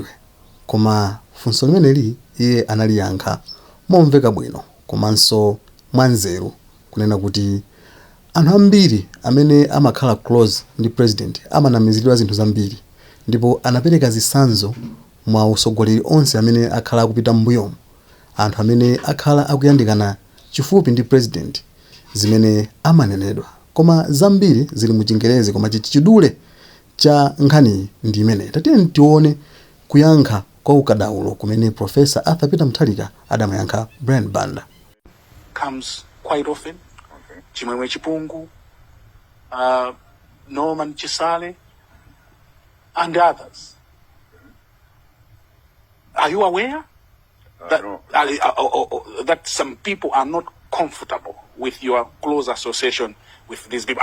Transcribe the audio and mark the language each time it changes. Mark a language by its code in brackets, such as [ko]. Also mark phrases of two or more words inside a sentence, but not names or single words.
[ny] Koma funso limeneli iye analiyankha momveka bwino komanso mwanzeru kunena kuti anthu ambiri amene amakhala close ndi president amanamiziridwa zinthu zambiri, ndipo anapereka zitsanzo mwa usogoleri onse amene akhala akupita m'mbuyomo, anthu amene akhala akuyandikana chifupi ndi president zimene amanenedwa. Koma zambiri zili mu Chingerezi, koma chichidule cha nkhani ndi imene tatiyeni tione kuyankha kwa ukadaulo kumene Professor Arthur Peter Mutharika adamuyankha Brian Banda. [en] Comes quite often. Chimwemwe Chipungu, Norman Chisale, and others. Are you aware that No. that some people are not comfortable with your close association with these people?